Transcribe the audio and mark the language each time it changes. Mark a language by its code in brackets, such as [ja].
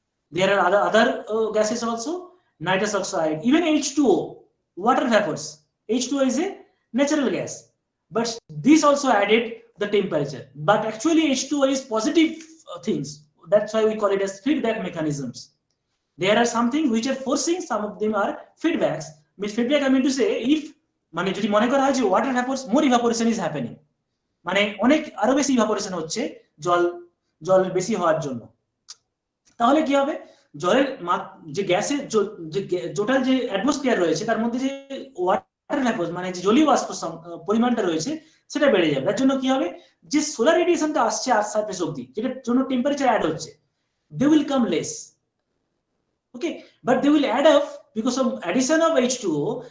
[en] There are other gases also, nitrous oxide, even H2O, water vapors. H2O is a natural gas, but this also added the temperature. But actually H2O is positive things. That's why we call it as feedback mechanisms. There are some things which are forcing, some of them are feedbacks. Means feedback I mean to say, if [bn] মানে যদি মনে করা হয় যে [en] water vapors, more evaporation is happening, [bn] মানে অনেক আরো বেশি evaporation হচ্ছে জল বেশি হওয়ার জন্য, তাহলে কি হবে, জলের যে গ্যাসের যে টোটাল যে অ্যাটমসফিয়ার রয়েছে তার মধ্যে যে ওয়াটার ভ্যাপর মানে যে জলীয় বাষ্প পরিমাণটা রয়েছে সেটা বেড়ে যাবে। তার জন্য কি হবে, যে সোলার রেডিয়েশনটা আসছে আর্থ সারফেস অবধি, যেটার জন্য টেম্পারেচার অ্যাড হচ্ছে, [en] they will come less. Okay, but they will add up because of addition of H2O.